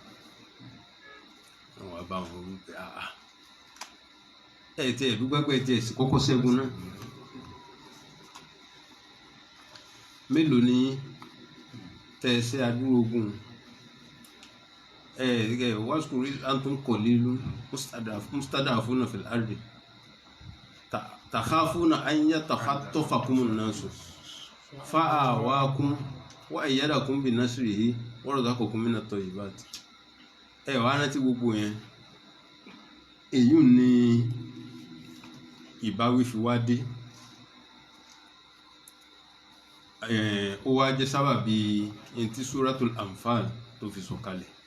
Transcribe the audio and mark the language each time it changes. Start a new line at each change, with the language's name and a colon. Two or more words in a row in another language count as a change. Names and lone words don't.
Yoruba: pé tí ẹ̀ dúgbẹ́gbẹ́ tí ẹ̀ sì kọ́kọ́ ṣẹ́gun náà mélòó ni tẹ́ ẹ ṣe adúró ogun
Arabic: واذكروا إذ أنتم قليل مستضعفون في الأرض تخافون أن يتخطفكم الناس فآواكم وأيدكم بنصره ورزقكم من الطيبات.
Yoruba: Wá rántí gbogbo yẹn, èyí ni ìbáwí fi wá dé. Ó wá jẹ́ sábàbí tí Suratul Anfal tó fi sọ̀kalẹ̀.